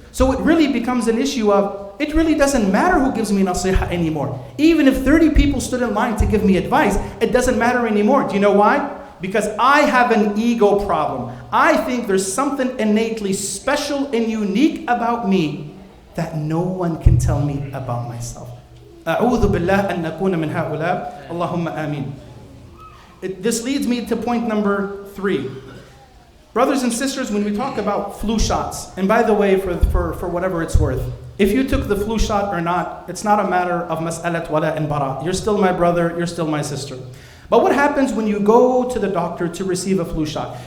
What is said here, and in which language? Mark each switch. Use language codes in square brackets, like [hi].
[en] So it really becomes an issue of, it really doesn't matter who gives me nasiha anymore. Even if 30 people stood in line to give me advice, it doesn't matter anymore. Do you know why? Because I have an ego problem. I think there's something innately special and unique about me that no one can tell me about myself. [ar] أعوذ بالله أن نكون من هؤلاء. اللهم آمين. [en] This leads me to point number 3. Brothers and sisters, when we talk about flu shots, and by the way, for whatever it's worth, if you took the flu shot or not, it's not a matter of mas'alat wala and bara. You're still my brother, you're still my sister. But what happens when you go to the doctor to receive a flu shot?